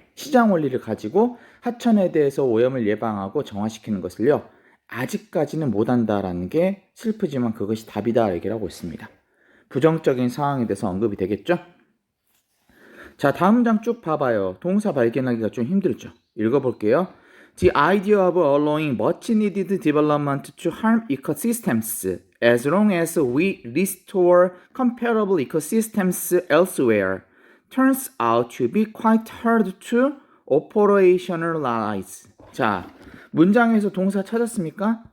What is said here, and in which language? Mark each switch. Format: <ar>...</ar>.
<ko>시장 원리를 가지고 하천에 대해서 오염을 예방하고 정화시키는 것을요. 아직까지는 못한다라는 게 슬프지만 그것이 답이다 얘기를 하고 있습니다. 부정적인 상황에 대해서 언급이 되겠죠? 자, 다음 장 쭉 봐봐요. 동사 발견하기가 좀 힘들죠? 읽어볼게요.</ko> <en>The idea of allowing much needed development to harm ecosystems as long as we restore comparable ecosystems elsewhere turns out to be quite hard to operationalize.</en> <ko>자, 문장에서 동사 찾았습니까?</ko>